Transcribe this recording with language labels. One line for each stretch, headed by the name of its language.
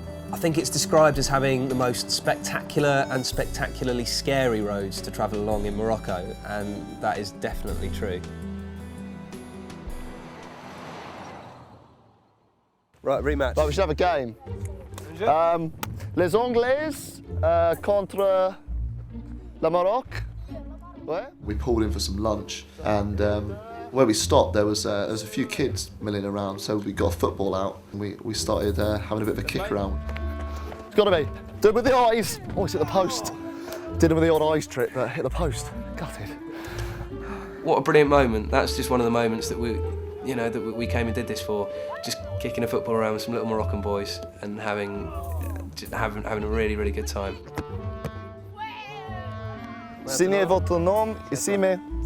English: I think it's described as having the most spectacular and spectacularly scary roads to travel along in Morocco, and that is definitely true. Right, rematch. Right, we should have a game.
French: Les Anglais contre le Maroc.
English: Where? We pulled in for some lunch, and where we stopped, there was a few kids milling around, so we got a football out, and we started having a bit of a kick around. It's got to be. Do it with the eyes. Oh, it's hit the post. Did it with the odd eyes trick, but hit the post. Gutted. What a brilliant moment. That's just one of the moments that we came and did this for. Just kicking a football around with some little Moroccan boys and having a really, really good time.
French: Signez votre nom ici, mais...